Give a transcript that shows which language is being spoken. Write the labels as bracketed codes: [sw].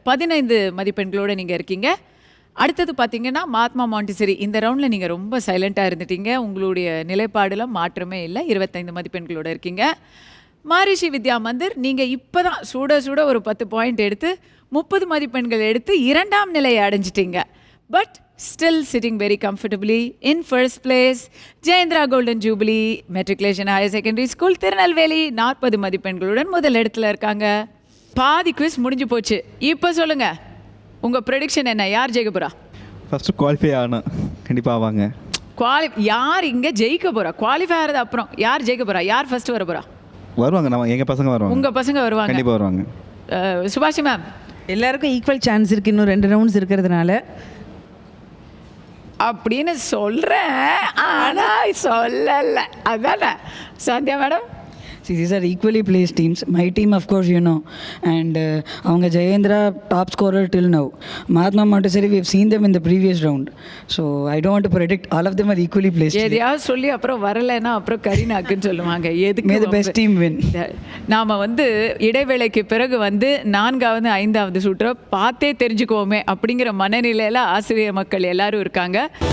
[ta] 15 மதிப்பெண்களோடு நீங்கள் இருக்கீங்க. அடுத்தது பார்த்தீங்கன்னா மகாத்மா மாண்டிசரி. இந்த ரவுண்டில் நீங்கள் ரொம்ப சைலண்ட்டாக இருந்துட்டீங்க. உங்களுடைய நிலைப்பாடில் மாற்றமே இல்லை. 25 மதிப்பெண்களோடு இருக்கீங்க. மகரிஷி வித்யா மந்திர், நீங்கள் இப்போ தான் சுட ஒரு 10 பாயிண்ட் எடுத்து 30 மதிப்பெண்கள் எடுத்து 2ஆம் நிலையை அடைஞ்சிட்டீங்க. [en] But still sitting very comfortably in first place. [ta] Jayendra golden jubilee matriculation higher secondary school, Tirunelveli 40 மதிப்பெண்களுடன் முதல் இடத்துல இருக்காங்க. பாதி குவிஸ் முடிஞ்சு போச்சு. இப்போ சொல்லுங்க, உங்கள் ப்ரெடிக்ஷன் என்ன? யார் ஜெயிக்க போகிறா? ஃபஸ்ட்டு குவாலிஃபை ஆகணும். கண்டிப்பாக ஆவாங்க. யார் இங்கே ஜெயிக்க போகிறா? குவாலிஃபை ஆகிறது அப்புறம் யார் ஜெயிக்க போகிறா? யார் ஃபஸ்ட்டு வர போகிறா? வருவாங்க. நம்ம எங்கள் பசங்க வருவாங்க. உங்கள் பசங்க வருவாங்க. கண்டிப்பாக வருவாங்க. சுபாஷி மேம், எல்லாருக்கும் ஈக்குவல் சான்ஸ் இருக்குது இன்னும் 2 ரவுண்ட்ஸ் இருக்கிறதுனால அப்படின்னு சொல்கிறேன், ஆனால் சொல்லலை. அதானே Sandhya madam? [en] See, these are equally placed teams. My team, of course, you know. And avanga Jayendra, top scorer till now. Mahatma Montessori, we have seen them in the previous round. So, I don't want to predict. All of them are equally placed. [ta] எதையாவது சொல்லி அப்புறம் வரலைன்னா அப்புறம் கரீனாக்குன்னு சொல்லுவாங்க. எதுக்கு? [en] May the best team win. [ta] நாம் வந்து இடைவேளைக்கு பிறகு வந்து 4வது 5வது சுற்றை பார்த்தே தெரிஞ்சுக்குவோமே அப்படிங்கிற மனநிலையில் ஆசிரியர் மக்கள் எல்லாரும் இருக்காங்க.